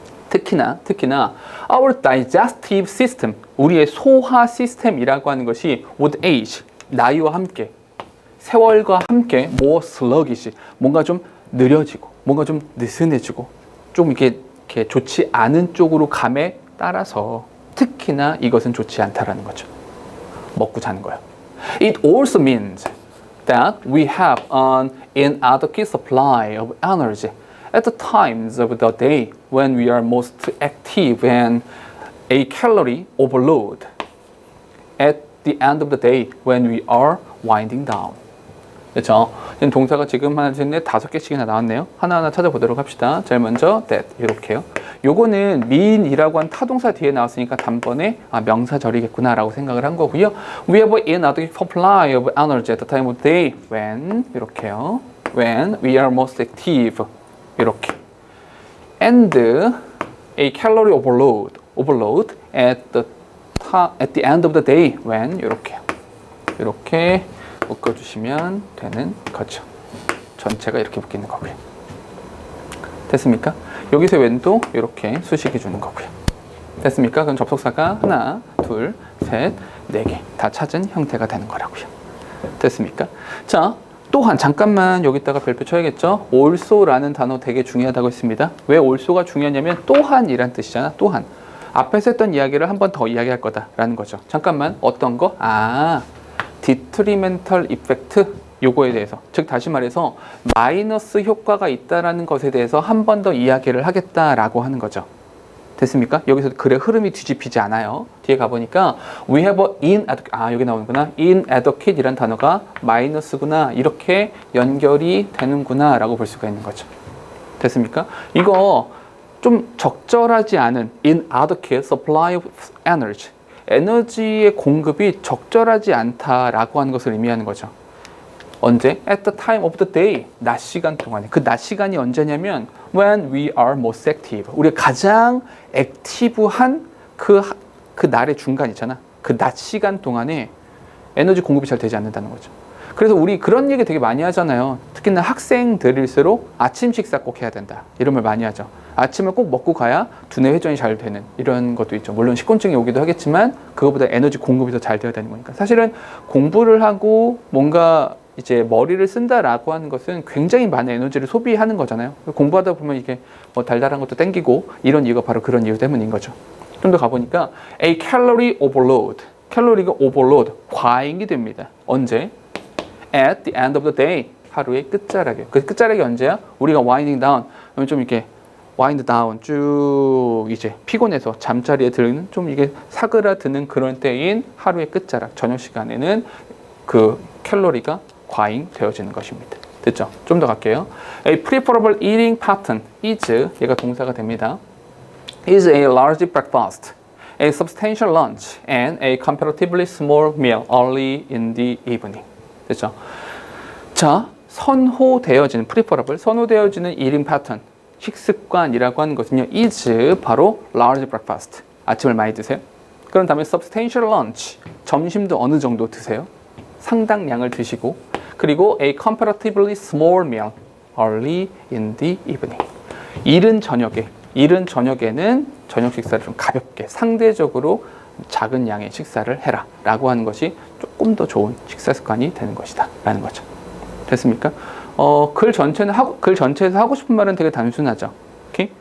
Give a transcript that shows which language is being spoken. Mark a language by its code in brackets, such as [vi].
[ko] 특히나 [en] our digestive system, [ko] 우리의 소화 시스템이라고 하는 것이 [en] with age, [ko] 나이와 함께, 세월과 함께 [en] more sluggish, [ko] 뭔가 좀 느려지고, 뭔가 좀 느슨해지고, 좀 이렇게 좋지 않은 쪽으로 감에 따라서 특히나 이것은 좋지 않다라는 거죠. 먹고 자는 거예요. [en] It also means that we have an inadequate supply of energy at the times of the day when we are most active and a calorie overload at the end of the day when we are winding down. [ko] 그렇죠? 동사가 지금 하나, 둘, 넷, 5개씩이나 나왔네요. 하나하나 찾아보도록 합시다. 제일 먼저 that 이렇게요. 요거는 mean이라고 한 타동사 뒤에 나왔으니까 단번에 명사절이겠구나 라고 생각을 한 거고요. [en] We have an inadequate supply of energy at the time of day when [ko] 이렇게요. [en] When we are most active 이렇게. And a calorie overload at the end of the day when [ko] 이렇게 묶어주시면 되는 거죠. 전체가 이렇게 묶이는 거고요. 됐습니까? 여기서 웬도 이렇게 수식해 주는 거고요. 됐습니까? 그럼 접속사가 하나, 둘, 셋, 4개 다 찾은 형태가 되는 거라고요. 됐습니까? 자, 또한 잠깐만 여기다가 별표 쳐야겠죠. also라는 단어 되게 중요하다고 했습니다. 왜 also가 중요하냐면 또한이란 뜻이잖아. 또한. 앞에서 했던 이야기를 한 번 더 이야기할 거다라는 거죠. 잠깐만 어떤 거? [en] detrimental effect [ko] 요거에 대해서, 즉 다시 말해서 마이너스 효과가 있다라는 것에 대해서 한 번 더 이야기를 하겠다라고 하는 거죠. 됐습니까? 여기서 글의 흐름이 뒤집히지 않아요. 뒤에 가보니까 [en] we have a [ko] 여기 나오는구나. inadequate 이란 단어가 마이너스구나, 이렇게 연결이 되는구나 라고 볼 수가 있는 거죠. 됐습니까? 이거 좀 적절하지 않은 [en] inadequate supply of energy, [ko] 에너지의 공급이 적절하지 않다라고 하는 것을 의미하는 거죠. [en] 언제? At the time of the day. [ko] 낮 시간 동안에. 그 낮 시간이 언제냐면 [en] when we are most active. [ko] 우리가 가장 액티브한 그 날의 중간이잖아. 그 낮 시간 동안에 에너지 공급이 잘 되지 않는다는 거죠. 그래서 우리 그런 얘기 되게 많이 하잖아요. 특히나 학생들일수록 아침 식사 꼭 해야 된다, 이런 말 많이 하죠. 아침을 꼭 먹고 가야 두뇌 회전이 잘 되는, 이런 것도 있죠. 물론 식곤증이 오기도 하겠지만 그거보다 에너지 공급이 더 잘 되어야 되는 거니까. 사실은 공부를 하고 뭔가 이제 머리를 쓴다라고 하는 것은 굉장히 많은 에너지를 소비하는 거잖아요. 공부하다 보면 이게 뭐 달달한 것도 땡기고, 이런 이유가 바로 그런 이유 때문인 거죠. 좀 더 가보니까 [en] a calorie overload, [ko] 칼로리가 overload, 과잉이 됩니다. 언제? [en] At the end of the day, [ko] 하루의 끝자락에. 그 끝자락이 언제야? 우리가 [en] winding down, [ko] 좀 이렇게 [en] wind down, [ko] 쭉 이제 피곤해서 잠자리에 드는, 좀 이게 사그라드는 그런 때인 하루의 끝자락, 저녁 시간에는 그 칼로리가 과잉되어지는 것입니다. 됐죠? 좀 더 갈게요. [en] A preferable eating pattern is, [ko] 얘가 동사가 됩니다. [en] is a large breakfast, a substantial lunch, and a comparatively small meal early in the evening. [ko] 됐죠? 자, 선호되어지는, preferable, 선호되어지는 eating pattern, 식습관이라고 하는 것은요, is 바로 [en] large breakfast, [ko] 아침을 많이 드세요. 그런 다음에 [en] substantial lunch, [ko] 점심도 어느 정도 드세요. 상당량을 드시고, 그리고 [en] a comparatively small meal early in the evening. [ko] 이른 저녁에는 저녁 식사를 좀 가볍게, 상대적으로 작은 양의 식사를 해라 라고 하는 것이 조금 더 좋은 식사 습관이 되는 것이다 라는 거죠. 됐습니까? 글 전체에서 하고 싶은 말은 되게 단순하죠. 오케이?